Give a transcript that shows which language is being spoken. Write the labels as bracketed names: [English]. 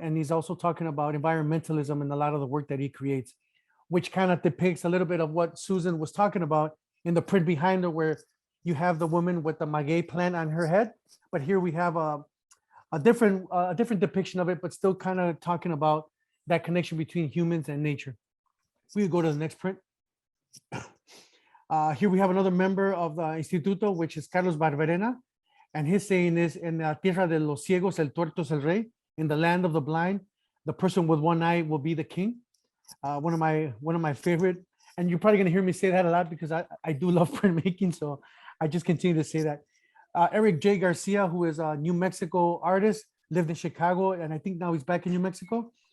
[English] And he's also talking about environmentalism in a lot of the work that he creates, which kind of depicts a little bit of what Susan was talking about in the print behind her, where you have the woman with the maguey plant on her head. But here we have a different depiction of it, but still kind of talking about that connection between humans and nature. We go to the next print. Here we have another member of the Instituto, which is Carlos Barberena. And his saying is, [Spanish] En la tierra de los ciegos, el tuerto es el rey. [English] In the land of the blind, the person with one eye will be the king. One of my favorite, and you're probably gonna hear me say that a lot because I do love printmaking, so I just continue to say that. Eric J. Garcia, who is a New Mexico artist, lived in Chicago, and I think now he's back in New Mexico.